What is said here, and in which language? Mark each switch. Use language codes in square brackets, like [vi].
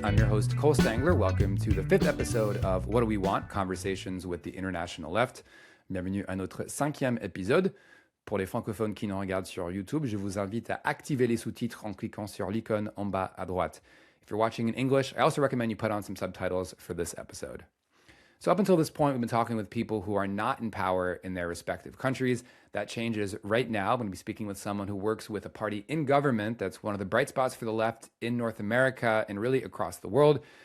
[en] I'm your host Cole Stangler. Welcome to the 5th episode of What Do We Want? Conversations with the International Left. [fr] Bienvenue à notre 5e épisode. Pour les francophones qui nous regardent sur YouTube, je vous invite à activer les sous-titres en cliquant sur l'icône en bas à droite. [en] If you're watching in English, I also recommend you put on some subtitles for this episode. So up until this point, we've been talking with people who are not in power in their respective countries. That changes right now. I'm going to be speaking with someone who works with a party in government that's one of the bright spots for the left in North America and really across the world.